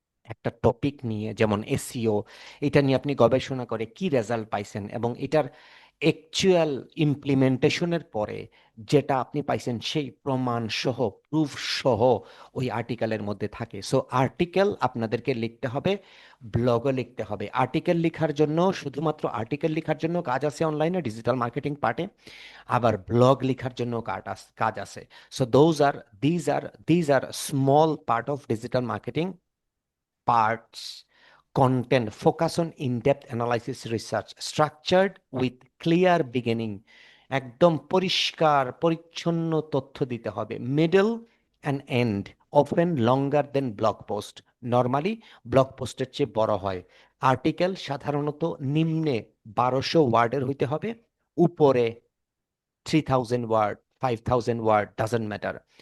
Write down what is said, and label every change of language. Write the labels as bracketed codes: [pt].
[bn] একটা টপিক নিয়ে, যেমন এসইও, এটা নিয়ে আপনি গবেষণা করে কি রেজাল্ট পাইছেন, এবং এটার অ্যাকচুয়াল ইমপ্লিমেন্টেশনের পরে যেটা আপনি পাইছেন সেই প্রমাণ সহ, প্রুফ সহ ওই আর্টিকেলের মধ্যে থাকে। সো আর্টিকেল আপনাদেরকে লিখতে হবে, ব্লগও লিখতে হবে। আর্টিকেল লেখার জন্য, শুধুমাত্র আর্টিকেল লেখার জন্য কাজ আছে অনলাইনে ডিজিটাল মার্কেটিং পার্টে, আবার ব্লগ লেখার জন্য কাজ আছে। [en] So these are small part of digital marketing parts. Content focus on in-depth analysis, research structured with clear beginning, [bn] একদম পরিষ্কার পরিচ্ছন্ন তথ্য দিতে হবে। [en] middle and end, often longer than blog post, [bn] normally blog পোস্টের চেয়ে বড় হয়। আর্টিকেল সাধারণত নিম্নে 1200 ওয়ার্ডের হইতে হবে, উপরে 3000 ওয়ার্ড, 5000 ওয়ার্ড, ডাজন্ট ম্যাটার।